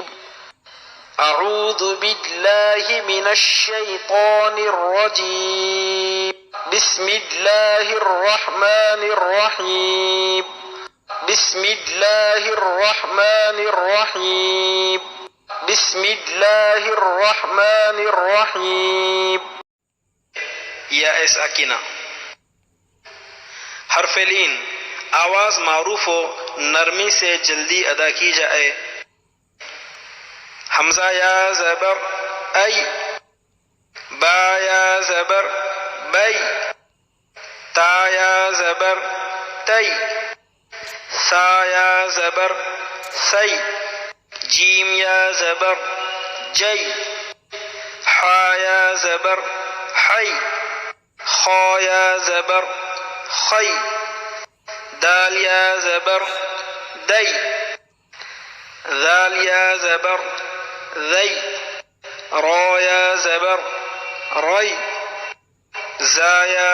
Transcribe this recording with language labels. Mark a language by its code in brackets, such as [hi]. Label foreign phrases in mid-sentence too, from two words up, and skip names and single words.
[ar] أعوذ بالله من الشيطان الرجيم. بسم الله الرحمن الرحيم. بسم الله الرحمن الرحيم. بسم الله الرحمن الرحيم. [ur] یا ساکنہ. حرف لین آواز معروف و نرمی سے جلدی ادا کی جائے. حمزہ یا زبر ای، با یا زبر بی، تا یا زبر تی، سا یا زبر سی، جیم یا زبر جی، حا یا زبر حی، خا یا زبر خی، دال یا زبر دی، ذال یا زبر ذی، را یا زبر ری، زا یا